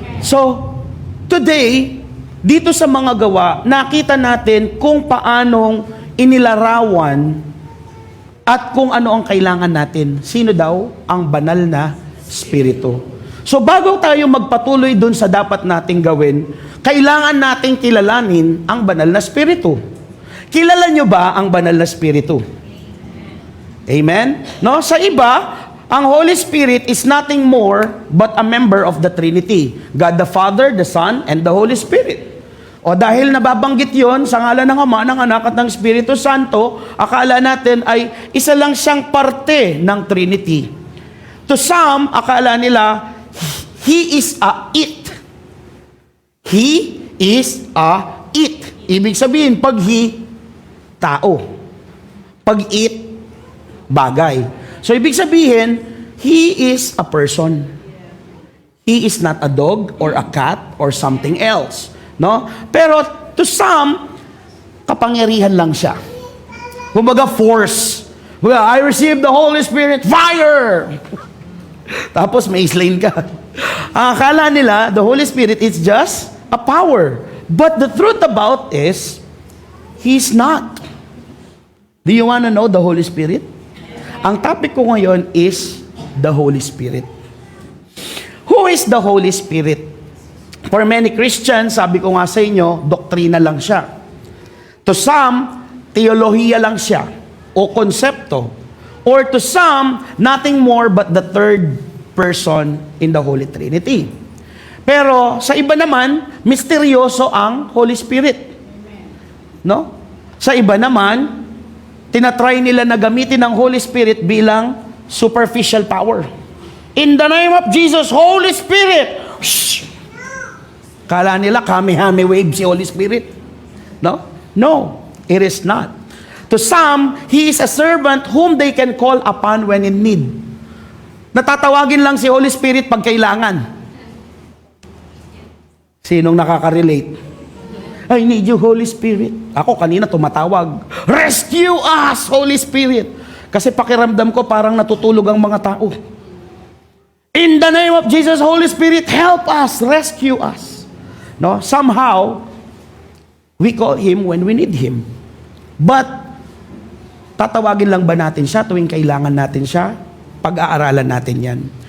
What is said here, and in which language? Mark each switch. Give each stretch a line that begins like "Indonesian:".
English: So, today,
Filipino: dito sa mga gawa, nakita natin kung paanong inilarawan at kung ano ang kailangan natin. Sino daw? Ang banal na Espiritu. So bago tayo magpatuloy dun sa dapat nating gawin, kailangan nating kilalanin ang banal na spirito. Kilala nyo ba ang banal na spirito?
English: Amen? No?
Filipino: Sa iba, ang
English: Holy Spirit is nothing more but a member of the Trinity. God the Father, the Son, and the Holy Spirit.
Filipino: O dahil nababanggit yon sa ngalan ng Ama, ng Anak at ng Espiritu Santo, akala natin ay isa lang siyang parte ng Trinity.
English: To some,
Filipino: akala nila,
English: He is a it. He is a it.
Filipino: Ibig sabihin, pag He, tao. Pag it, bagay.
English: So, ibig sabihin, He is a person. He is not a dog or a cat or something else. No?
Filipino: Pero, to some, kapangyarihan lang siya.
English: Kumbaga, force. Well, I received the Holy Spirit, fire!
Filipino: Tapos, may slain ka. Ang akala nila,
English: the Holy Spirit is just a power. But the truth about is, He's not. Do you want to know the Holy Spirit?
Filipino: Ang topic ko ngayon
English: is the Holy Spirit. Who is the Holy Spirit? For many Christians,
Filipino: sabi ko nga sa inyo, doktrina lang siya. To some, teolohiya lang siya o konsepto.
English: Or to some, nothing more but the third person in the Holy Trinity.
Filipino: Pero sa iba naman, misteryoso ang Holy Spirit. No? Sa iba naman, tinatry nila na gamitin ang Holy Spirit bilang superficial power.
English: In the name of Jesus, Holy Spirit! Shh!
Filipino: Kala nila, kami-hami wave si Holy Spirit.
English: No? No, it is not. To some, He is a servant whom they can call upon when in need.
Filipino: Natatawagin lang si Holy Spirit pag kailangan. Sinong nakaka-relate?
English: I need you, Holy Spirit.
Filipino: Ako kanina tumatawag,
English: rescue us, Holy Spirit.
Filipino: Kasi pakiramdam ko parang natutulog ang mga tao.
English: In the name of Jesus, Holy Spirit, help us, rescue us. No? Somehow, we call Him when we need Him. But,
Filipino: tatawagin lang ba natin siya tuwing kailangan natin siya? Pag-aaralan natin yan.